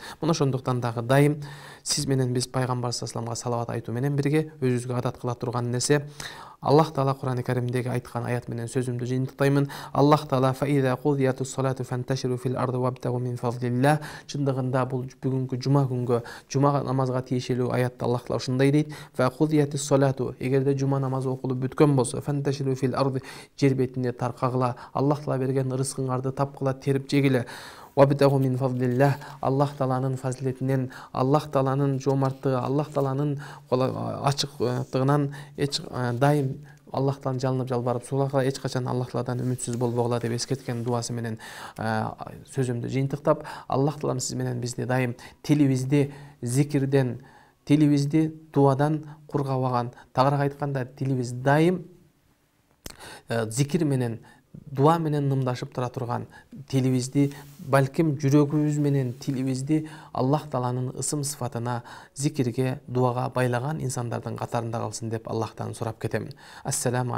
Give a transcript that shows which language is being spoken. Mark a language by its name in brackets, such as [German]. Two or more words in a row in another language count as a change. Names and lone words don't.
[Kyrgyz] Мына ошондуктан дагы дайым сиз менен биз пайгамбар [Arabic] صلى الله عليه [Kyrgyz] салават айтуу менен бирге өзүбүзгө адат кыла турган нерсе, Аллах Таала Кур'ан-ы Каримдеги айткан аят менен сөзүмдү жыйынтыктаймын. [Arabic] Аллах Таала فإذا قضيت الصلاة فانتشروا في الأرض وابتغوا من فضل الله. [Kyrgyz] Чындыгында бул бүгүнкү жума күнгө, жума намазга тиешелүү аятта Аллах Таала ушундай дейт: [Arabic] "فقضيت الصلاة", [Kyrgyz] эгерде жума намазы окулуп бүткөн болсо, [Arabic] فانتشروا في الأرض, [Kyrgyz] жер бетине таркагыла, Аллах Таала берген рызкыңарды тапкыла, терип жегиле. [Arabic] وابتغوا من فضل الله, [Kyrgyz] Аллах Тааланын фазилетинен, Аллах Тааланын жомарттыгы, Аллах Тааланын ачыктыгынан дайым Аллах Таалан жалынып жалбарып сулагыла, эч качан Аллах Тааладан үмүтсүз болбогула деп эскерткен дуасы менен сөзүмдү жыйынтыктап, Аллах Таалам сиз менен бизди дайым тилибизди зикирден, тилибизди дуадан кургабаган, тагыраак айтканда тилибиз дайым зикир менен, дуа менен нымдашып тура турган, тилибизди балким жүрөгүбүз менен тилибизди Аллах Тааланын ысым сыфатына, зикирге, дуага байлаган инсандардын катарында калсын деп Аллахтан сурап кетемин.